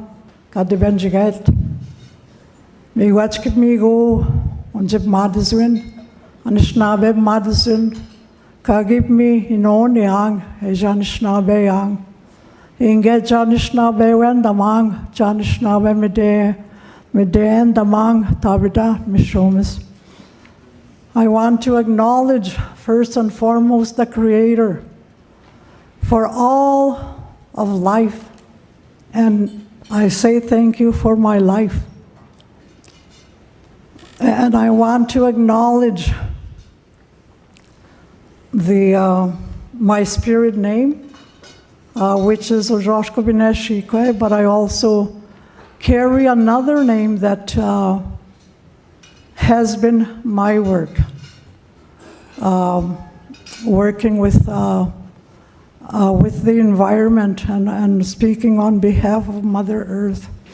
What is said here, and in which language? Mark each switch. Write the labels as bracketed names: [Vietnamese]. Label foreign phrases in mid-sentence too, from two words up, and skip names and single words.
[Ojibwa] Kadibenjigat, Miwachkimigo, Onjip Madiswin, Anishnabe Madiswin, Kagip me in on yang, Ejanishnabe yang, Inge Janishnabe Wendamang, Janishnabe Mede, Damang, Tabita, Mishomis. [English] I want to acknowledge, first and foremost, the Creator for all of life. And I say thank you for my life. And I want to acknowledge my spirit name, which is Ojoshko Bineshikwe, but I also carry another name that has been my work, working with the environment and speaking on behalf of Mother Earth.